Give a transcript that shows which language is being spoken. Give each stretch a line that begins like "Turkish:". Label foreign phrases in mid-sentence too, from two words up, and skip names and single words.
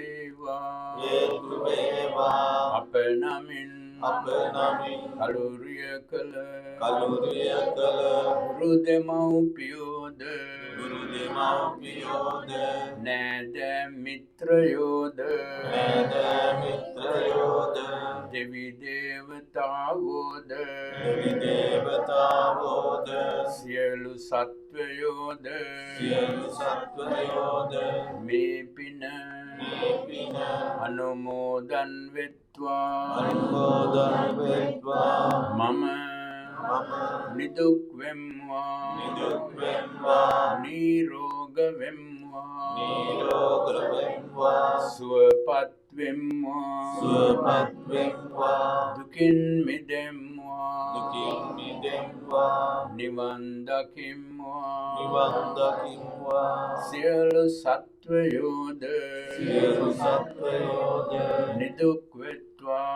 Sinhala: වේවා අප නමින් කලුරිය කළ ගුරු දෙමව්පියෝද නෑද මිත්‍රයෝද දෙවි දේවතාවෝද සියලු සත්වයෝද මේ පින අනුමෝදන් වෙත්වා මම නිදුක් වෙම්වා, නිරෝග වෙම්වා, සුවපත් වෙම්වා, දුකින් මිදෙම්වා, නිවන් දකිම්වා, සියලු සත්වයෝද, නිදුක් වෙත්වා,